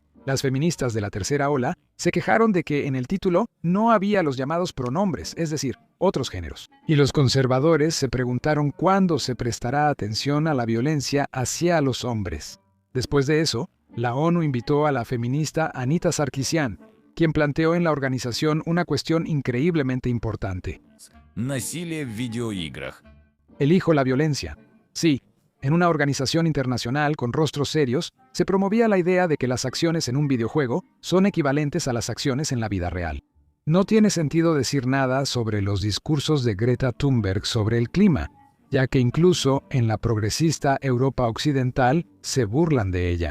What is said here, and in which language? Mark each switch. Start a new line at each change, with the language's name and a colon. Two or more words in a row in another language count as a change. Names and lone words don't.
Spanish: Las feministas de la tercera ola se quejaron de que en el título no había los llamados pronombres, es decir, otros géneros. Y los conservadores se preguntaron cuándo se prestará atención a la violencia hacia los hombres. Después de eso, la ONU invitó a la feminista Anita Sarkeesian, quien planteó en la organización una cuestión increíblemente importante.
Russian: насилие в видеоиграх.
Spanish: Elijo la violencia. Sí, en una organización internacional con rostros serios, se promovía la idea de que las acciones en un videojuego son equivalentes a las acciones en la vida real. No tiene sentido decir nada sobre los discursos de Greta Thunberg sobre el clima, ya que incluso en la progresista Europa Occidental se burlan de ella.